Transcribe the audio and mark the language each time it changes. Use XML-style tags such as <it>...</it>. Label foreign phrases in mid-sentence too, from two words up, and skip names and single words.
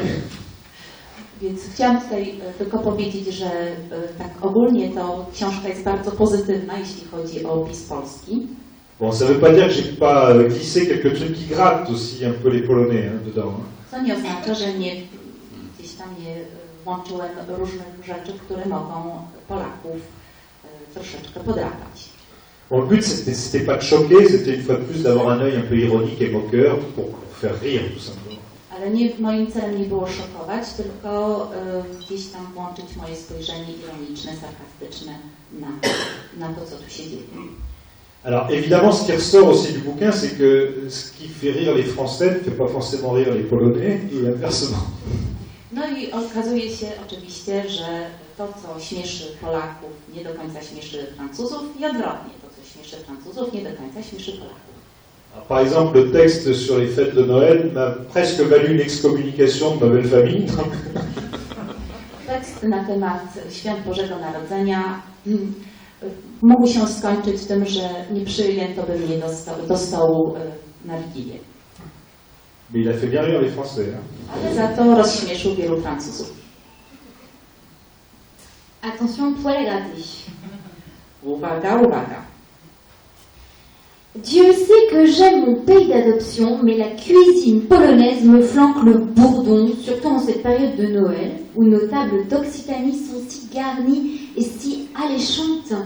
<pl>Więc chciałam tutaj tylko powiedzieć, że tak ogólnie to książka jest bardzo pozytywna, jeśli chodzi o opis Polski.</pl> <fr>Bon, ça veut pas dire que j'ai pas glissé quelques trucs qui grattent aussi un peu les Polonais dedans.</fr> <pl>To nie oznacza, że gdzieś tam nie włączyłem różnych rzeczy, które mogą Polaków troszeczkę podrapać.</pl> <fr>Bon, le but, c'était pas de choquer, c'était une fois de plus d'avoir un œil un peu ironique et moqueur pour faire rire, tout simplement.</fr> <pl>Ale moim celem nie było szokować, tylko gdzieś tam włączyć moje spojrzenie ironiczne, sarkastyczne na to, co tu się dzieje.</pl> <fr>Alors évidemment, ce qui ressort aussi du bouquin, c'est que ce qui fait rire les Français ne fait pas forcément rire les Polonais, et inversement.</fr> <pl>No i okazuje się oczywiście, że to, co śmieszy Polaków, nie do końca śmieszy Francuzów i odwrotnie. To, co śmieszy Francuzów, nie do końca śmieszy Polaków.</pl> <fr>Alors, par exemple, le texte sur les fêtes de Noël m'a presque valu une excommunication de ma belle famille.</fr> <pl>Tekst na temat Świąt Bożego Narodzenia mógł się skończyć tym, że nie przyjęto by mnie do stołu na Wigilię.</pl> <fr>Mais il a fait bien rire les Français. Hein.</fr> <pl>Ale za to rozśmieszył wielu Francuzów.</pl> <fr>Attention, poil à gratter.</fr> <pl>Uwaga, uwaga.</pl> <fr>Dieu sait que j'aime mon pays d'adoption, mais la cuisine polonaise me flanque le bourdon, surtout en cette période de Noël, où nos tables d'Occitanie sont si garnies et si alléchantes.</fr>